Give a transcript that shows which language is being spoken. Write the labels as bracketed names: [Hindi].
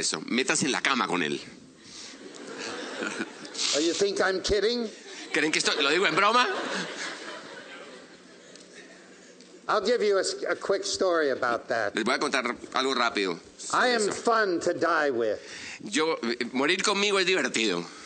[Spanish] eso? Métase en la cama con él. [English] Oh, you think I'm kidding? [Spanish] ¿Creen que esto lo digo en broma? [English] I'll give you a quick story about that. [Spanish] Les voy a contar algo rápido. [English] I am fun to die with. [Spanish] Morir conmigo es divertido.